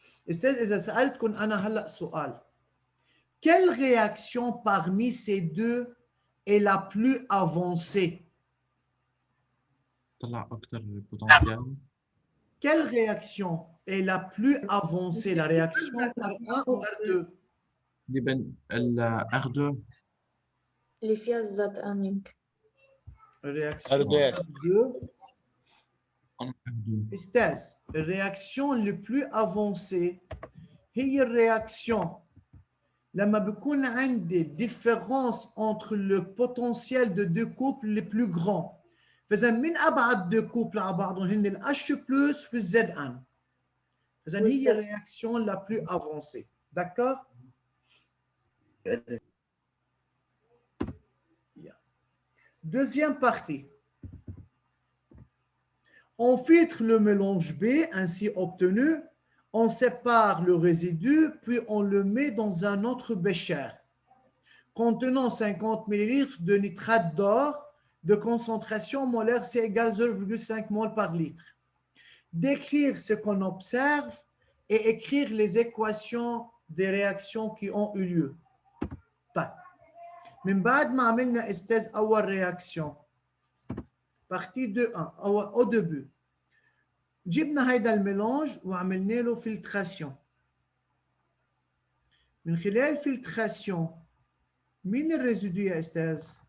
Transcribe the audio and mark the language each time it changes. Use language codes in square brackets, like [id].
[ar] أستاذ إذا سألتكم أنا هلأ سؤال. [fr] Quelle réaction parmi ces deux est la plus avancée? [ar] طلع أكتر potentiel. [fr] Quelle réaction est la plus avancée? La réaction R1 ou R2? R2. [ar] اللي فيها الزد انينج. [fr] Réaction R2. R2. Estaz, la réaction le plus avancée [ar] هي الرياكشن لما بيكون عندي [fr] différence entre le potentiel de deux couples les plus grands. [ar] فإذا من أبعد [fr] deux couples [ar] على بعضهم هن ال H+ في Zn. فإذا هي الرياكشن [fr] la plus avancée. D'accord? Deuxième partie. On filtre le mélange B ainsi obtenu, on sépare le résidu, puis on le met dans un autre bécher contenant 50 ml de nitrate d'or de concentration molaire C égale 0,5 mol par litre. Décrire ce qu'on observe et écrire les équations des réactions qui ont eu lieu. [ar] من بعد ما عملنا استاذ أول réaction [fr] partie 2.1 au début [ar] جبنا هيدا الميلانج وعملنا له فلتراسيون. من خلال الفلتراسيون مين الريزيدو يا استاذ؟